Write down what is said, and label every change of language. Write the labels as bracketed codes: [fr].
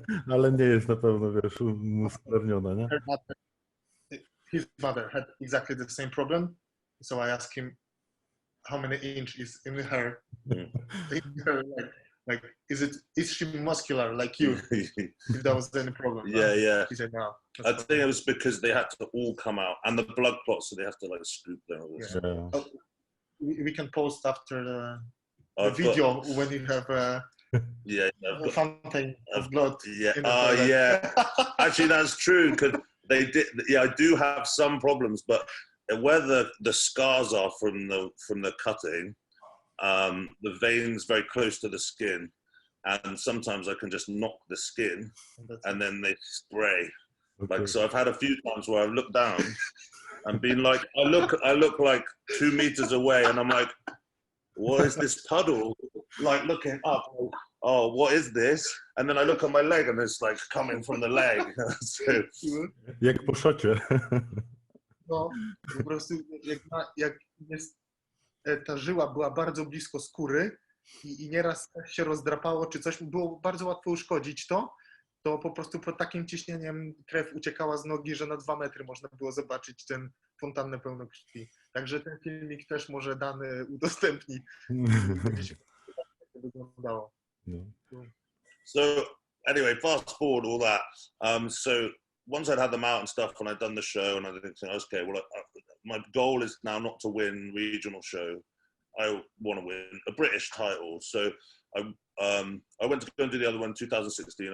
[pl] Ale nie jest na pewno, wiesz, usprawiedliwiona, nie? [en] His mother had exactly the same problem. So I asked him how many inch is in her like is she muscular like you? If that was any problem. Yeah. He said no. I think it was because they had to all come out, and the blood clots, so they have to like scoop them. Yeah. We can post after the video when you have a fountain of blood. Yeah. Actually, that's true because they did. Yeah, I do have some problems, but where the scars are from the cutting, the veins very close to the skin, and sometimes I can just knock the skin, and then they spray. Like, so I've had a few times where I've looked down and been like, I look like 2 meters away, and I'm like, what is this puddle? Like looking up, oh, what is this? And then I look at my leg, and it's like coming from the leg. So, [pl] jak po szocie. No, po prostu jak jest, ta żyła była bardzo blisko skóry i nieraz się rozdrapało, czy coś, było bardzo łatwo uszkodzić to po prostu pod takim ciśnieniem krew uciekała z nogi, że na 2 metry można było zobaczyć ten fontannę pełną krwi. Także ten filmik też może Dany udostępni. Wyglądało. [en] So anyway, fast forward all that. So once I'd had them out and stuff, and I'd done the show, and I didn't think, okay, well, my goal is now not to win regional show. I want to win a British title. So I went to go and do the other one in 2016.